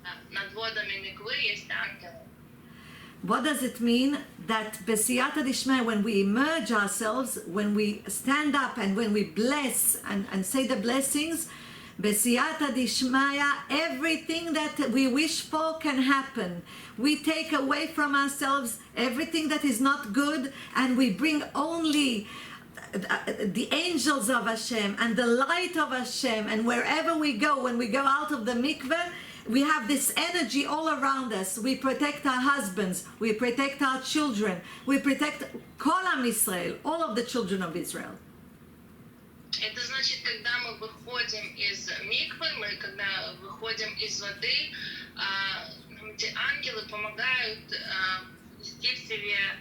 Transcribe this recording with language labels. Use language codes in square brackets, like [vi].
[ru] Над водами миквы есть ангелы. [en] What does it mean? That B'siyata Dishmaya, when we immerse ourselves, when we stand up and when we bless and say the blessings, B'siyata Dishmaya, everything that we wish for can happen. We take away from ourselves everything that is not good and we bring only the angels of Hashem and the light of Hashem, and wherever we go, when we go out of the mikveh, we have this energy all around us. We protect our husbands, we protect our children, we protect Kol Am Yisrael, all of the children of Israel. [ru] Это значит, когда мы выходим из миквы, мы когда выходим из воды, эти ангелы помогают нести в себе